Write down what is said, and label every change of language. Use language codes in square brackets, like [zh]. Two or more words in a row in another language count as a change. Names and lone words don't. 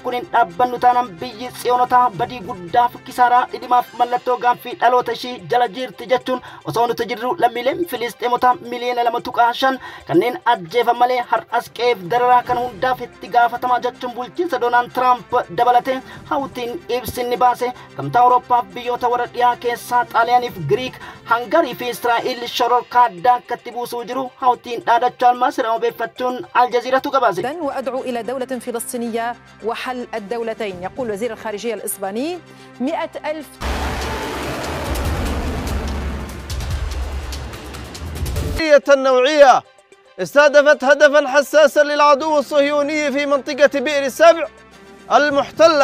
[om] kun hin dhaabbannu taanaan biyyi Tsiyoonota badii guddaaf kisaaraa dhidhimaaf mallattoo gaaffii dhaloota ishii jala jirti jechuun osoo nuti jirru lammiileen Filisxeemota miliyoona 2.5 kanneen ajjeefan malee har'as qeef dararaa kan hundaaf itti gaafatamaa jechuun bulchiinsa Doonaald Tiraamp dabalatee hawwittiin ibsinni baase gamtaa Awurooppaa biyyoota warra dhiyaa keessaa Xaaliyaaniif Giriik Hangarii fi Israa'el shororkaa addaa akka itti buusuu jiru hawwittiin dhaadachaa almaasira obeeffachuun Aljaziiratu gabaase. [ar] وأدعو إلى دولة فلسطينية وحل الدولتين. يقول وزير الخارجية الإسباني 100,000 النوعية استهدفت هدفا حساسا للعدو الصهيوني في منطقة بئر السبع المحتلة.